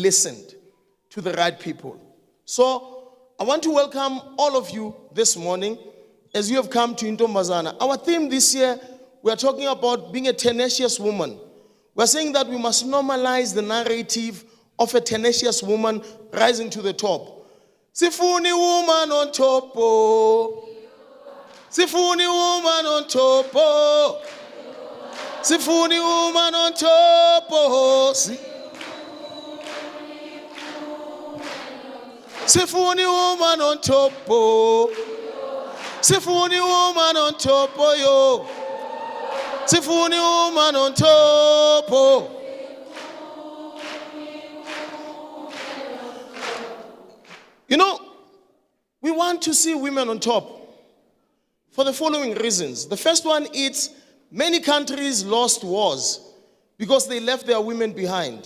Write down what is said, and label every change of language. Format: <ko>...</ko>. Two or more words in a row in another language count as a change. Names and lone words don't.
<en>You listened to the right people. So I want to welcome all of you this morning as you have come to Ntombazana. Our theme this year, we are talking about being a tenacious woman. We're saying that we must normalize the narrative of a tenacious woman rising to the top. Sifuni woman on top. Oh. Sifuni woman on top. Oh. Sifuni woman on top. Oh. Sifuni woman on top. Oh. Sifuni woman on top. Oh, yo. Sifuni woman on top. Oh. You know, we want to see women on top for the following reasons. The first one is many countries lost wars because they left their women behind.</en>